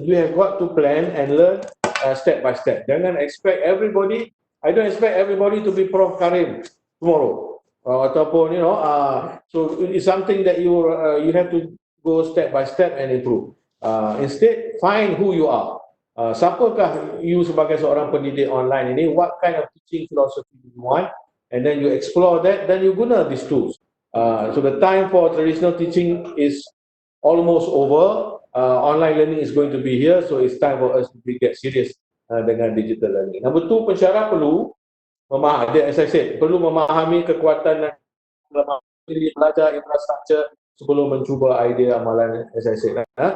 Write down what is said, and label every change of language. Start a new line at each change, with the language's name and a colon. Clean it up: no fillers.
English: You have got to plan and learn step by step.
Malay: Jangan
English: expect everybody. I don't expect everybody to be Prof Karim tomorrow. Ataupun so it's something that you have to go step by step and improve. Instead, find who you are.
Malay: Siapakah you sebagai seorang pendidik online ini?
English: What kind of teaching philosophy you want? And then you explore that. Then you guna these tools. So the time for traditional teaching is almost over. Online learning is going to be here. So it's time for us to get serious dengan digital learning.
Malay: Number two, pensyarah perlu memahami,
English: as I said,
Malay: perlu memahami kekuatan dan kelemahan diri, belajar infrastruktur sebelum mencuba idea amalan, as I said.